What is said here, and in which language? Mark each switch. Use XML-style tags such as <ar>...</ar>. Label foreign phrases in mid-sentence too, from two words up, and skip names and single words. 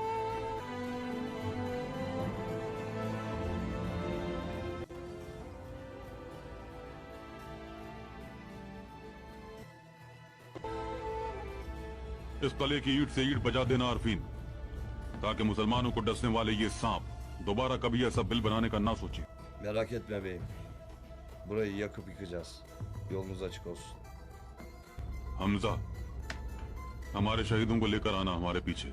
<hi>इस कले की ईंट से ईंट बजा देना अरफीन, ताकि मुसलमानों को डसने वाले ये सांप दोबारा कभी ऐसा बिल बनाने का ना सोचे।</hi> <tr>Merak etme beyim. Burayı yakıp yıkacağız. Yolunuz açık olsun.</tr> <hi>हमजा, हमारे शहीदों को लेकर आना हमारे पीछे।</hi>